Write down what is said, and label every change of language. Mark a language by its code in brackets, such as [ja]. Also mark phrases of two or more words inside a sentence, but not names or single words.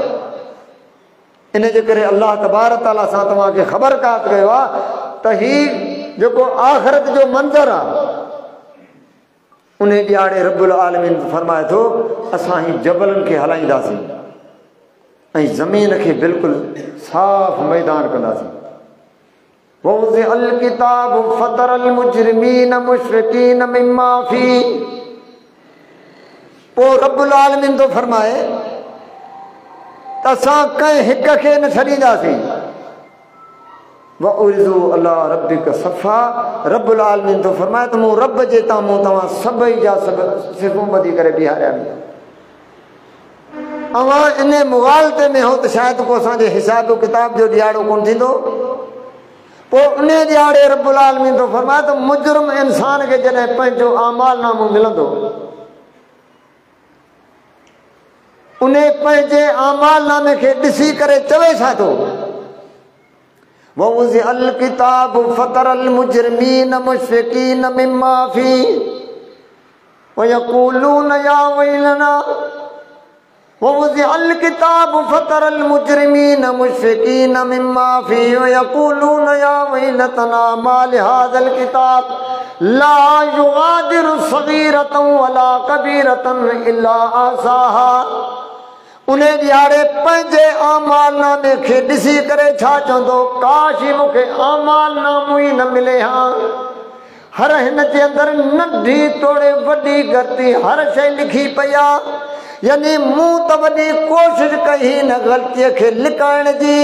[sd] इन जे करे [ar] الله تبارك تعالى [sd] सां तव्हांखे ख़बरदार कयो आहे त ही जेको आख़िरत जो मंज़र आहे, उन ॾियारे [ar] رب العالمين [sd] फरमाए थो असां ही जबलनि खे हलाईंदासीं ऐं ज़मीन खे बिल्कुलु साफ़ मैदान कंदासीं। [ar] وضع الكتاب فترى المجرمين مشفقين مما في. [sd] पोइ [ar] رب العالمين [sd] तो फरमाए त असां कंहिं हिक खे न छॾींदासीं। [ar] وعرضوا على ربك صفا. رب العالمين [sd] तो फरमाए त मूं रब जे तां मूं तव्हां सभई जा सभु सिफ़ूं ॿधी करे बीहारिया आहिनि। अवां इन मुग़ालते में हो त शायदि को असांजे हिसाब किताब जो ॾियारो कोन थींदो। पोइ उन ॾियारे [ar] رب العالمين [sd] तो फरमाए त मुजरिम इंसान खे जॾहिं पंहिंजो आमाल नामो मिलंदो, उन पंहिंजे आमाल नामे खे ॾिसी करे चवे छा थो, [ar] ووضع الكتاب فترى المجرمين مشفقين مما في ويقولون يا ويلنا. ووضع الكتاب فترى المجرمين مشفقين مما في ويقولون يا ويلتنا ما لهذا الكتاب لا يغادر صغيرة ولا كبيرة إلا أحصاها. [sd] उन ॾियारे पंहिंजे आमाल नामे खे ॾिसी करे छा चवंदो, काश ई मूंखे आमाल नामो ई न मिले हा। हर हिन जे अंदरि नंढी तोड़े वॾी ग़लती हर शइ लिखी पई आहे। यानी मूं त वॾी कोशिशि कई हिन ग़लतीअ खे लिकाइण जी।